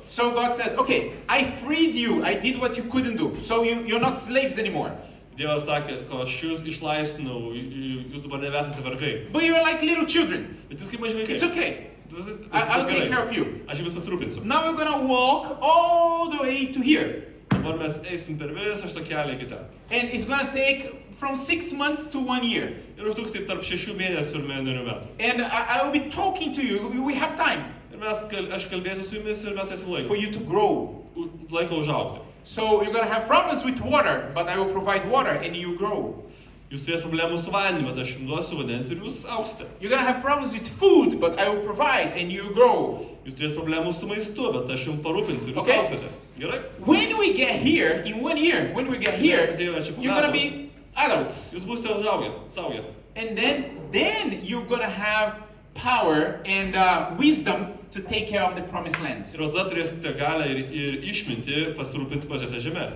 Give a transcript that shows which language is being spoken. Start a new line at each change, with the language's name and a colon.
English: So God says, okay, I freed you, I did what you couldn't do, so you're not slaves anymore.
Lithuanian: Dievas sakė, kad aš jūs išlaisvinau, jūs dabar nebesate vergai.
English: But you're like little children.
Lithuanian: Bet jūs kaip maži vaikai.
English: It's okay. I'll take care of you.
Lithuanian: Aš jums pasirūpinsiu.
English: Now we're gonna walk all the way to here.
Lithuanian: Dabar mes eisim per visą šitą kelią iki ten.
English: And it's gonna take from 6 months to 1 year.
Lithuanian: Ir užtruks taip tarp 6 mėnesių ir 1 metų.
English: And I will be talking to you. We have time.
Lithuanian: Ir aš kalbėsiu su jumis ir mes eisim laiko.
English: For you to grow.
Lithuanian: Laiko užaugti.
English: So you're gonna have problems with water, but I will provide water and you grow.
Lithuanian: Jūs turės problemų su vandeniu, bet aš jums duosiu vandens ir jūs augsite.
English: You're gonna have problems with food, but I will provide and you grow.
Lithuanian: Jūs turės problemų su maistu, bet aš jums parūpinsiu ir jūs augsite. Gerai?
English: When we get here, in 1 year, when we get here, you're gonna be adults.
Lithuanian: Jūs būsite suaugę.
English: And then you're gonna have power and wisdom to take care of the promised land.
Lithuanian: Ir tada turėsite galę ir išmintį pasirūpinti pažėtą žemę.